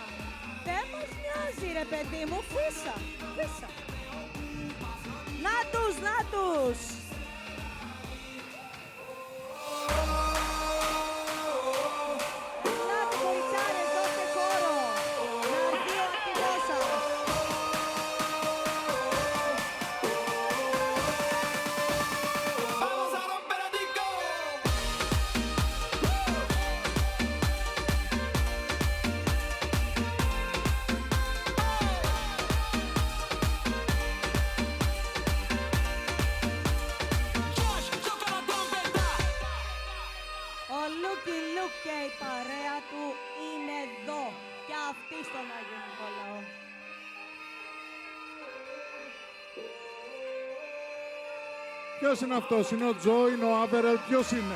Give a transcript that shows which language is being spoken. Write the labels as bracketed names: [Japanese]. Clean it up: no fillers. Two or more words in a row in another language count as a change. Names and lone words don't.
[Greek] Δεν μας νοιάζει ρε παιδί μου, φύσα. Να τους! Ελάτε κοριτσάρες, δώστε χώρο. Να έρθει ο ακτιβός σας. [Spanish] Vamos a romper el disco. Josh, toca la trompeta. [Greek] Ο Λούκι Λουκ και η παρέα του είναι εδώ. Και αυτή στον Άγιο Νικόλαο. Ποιος είναι αυτός? Είναι ο Τζο, είναι ο Άβερελ, ποιος είναι?